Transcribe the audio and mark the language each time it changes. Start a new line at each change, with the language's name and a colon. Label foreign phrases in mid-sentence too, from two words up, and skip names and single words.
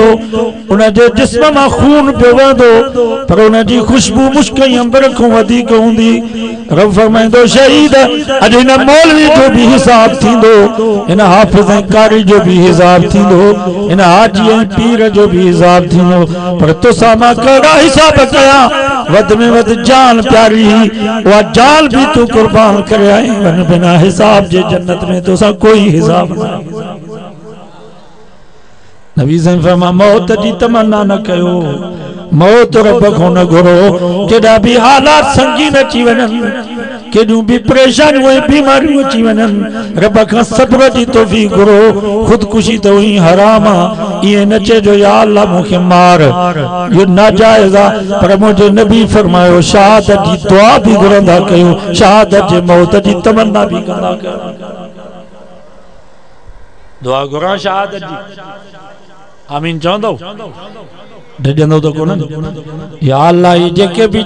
Sindhi: उनजे जिस्म मां खून पियो वहंदो, पर उनजी ख़ुशबू मुश्क ऐं अंबर खां वधीक हूंदी। रब फरमाईंदो शहीद अॼु हिन मौलवी जो भी हिसाब थींदो, हिन हाफ़िज़ ऐं कारी जो भी हिसाब थींदो, हिन हाजी ऐं पीर जो भी हिसाब थींदो, पर तोसां मां कहिड़ा हिसाब कया, वध में वध जान प्यारी, उहा जान भी तू कुर्बान करे आई, वन बिना हिसाब जे जन्नत में तोसां कोई हिसाब न। नबी साईं फरमा मौत जी तमन्ना न कयो, मौत रब को न घुरो, केॾा भी हालात संगीन अची वञनि, केॾियूं बि परेशानियूं ऐं बीमारियूं अची वञनि रब खां सब्र जी तौफ़ीक़ घुरो ख़ुदकुशी त हुई हराम आहे ईअं न चइजो
Arabic: يا الله
Sindhi: मूंखे मार इहो नाजाइज़ आहे पर मुंहिंजे नबी फरमायो शहादत जी दुआ बि घुरंदा कयो शहादत जे मौत जी तमन्ना भी कंदा कयो दुआ घुरा शहादत जी आमीन चवंदो डजंदो तो कोन
Arabic: يا الله
Sindhi: ये जेके भी